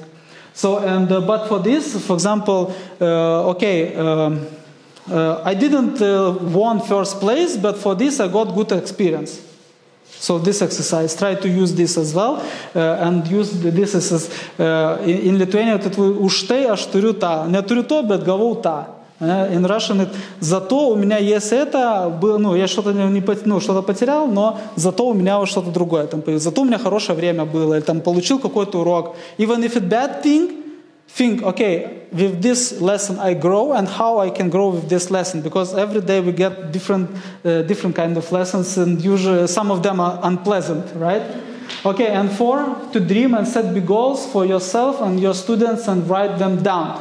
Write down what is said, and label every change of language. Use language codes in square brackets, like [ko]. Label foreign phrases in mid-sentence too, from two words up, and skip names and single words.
[en] So, but for this, for example, I didn't won first place, but for this I got good experience. So this exercise, try to use this as well, and use this as, in Lithuania, [lt] už tai aš turiu tą, neturiu to, bet gavau tą. [en] In Russian, [ru] зато у меня есть это, я что-то потерял, но зато у меня что-то другое там появилось. Зато у меня хорошее время было, или там получил какой-то урок. [en] Even if it's bad thing, think, okay, with this lesson I grow, and how I can grow with this lesson, because every day we get different kind of lessons, and usually some of them are unpleasant, right? Okay, and 4, to dream and set big goals for yourself and your students and write them down.